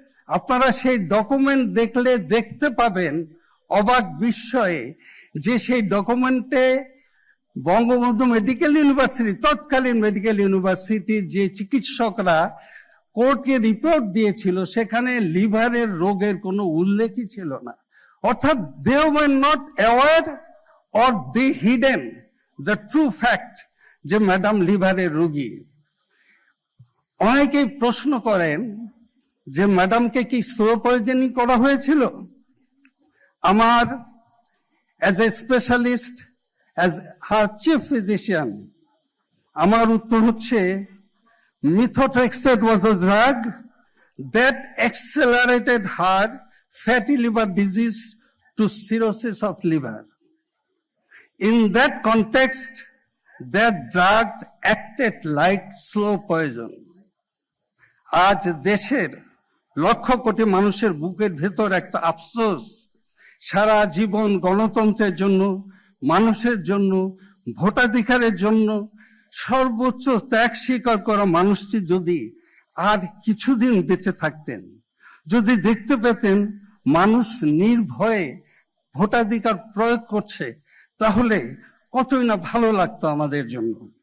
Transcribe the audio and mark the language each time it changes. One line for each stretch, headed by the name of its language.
Bangla: আপনারা সেই ডকুমেন্ট দেখলে দেখতে পাবেন অবাক বিস্ময়ে যে সেই ডকুমেন্টে বঙ্গবন্ধু মেডিকেল ইউনিভার্সিটি, তৎকালীন মেডিকেল ইউনিভার্সিটির যে চিকিৎসকরা কোর্টকে রিপোর্ট দিয়েছিল সেখানে লিভারের রোগের কোনো উল্লেখই ছিল না।
English: অর্থাৎ they were not aware or they hidden the true fact
Bangla: যে ম্যাডাম লিভারের রোগী। অনেকেই প্রশ্ন করেন যে ম্যাডামকে কি স্লো পয়জনিং করা হয়েছিল। আমার
English: as a specialist, as her chief physician,
Bangla: আমার উত্তর হচ্ছে
English: methotrexate was a drug that accelerated her fatty liver disease to cirrhosis of liver. In that context, that drug acted like slow poison.
Bangla: আজ দেশের লক্ষ কোটি মানুষের বুকের ভেতর একটা আফসোস, সারা জীবন গণতন্ত্রের জন্য, মানুষের জন্য, ভোটাধিকারের জন্য সর্বোচ্চ ত্যাগ স্বীকার করা মানুষটি যদি আর কিছুদিন বেঁচে থাকতেন, যদি দেখতে পেতেন মানুষ নির্ভয়ে ভোটাধিকার প্রয়োগ করছে, তাহলে কতই না ভালো লাগতো আমাদের জন্য।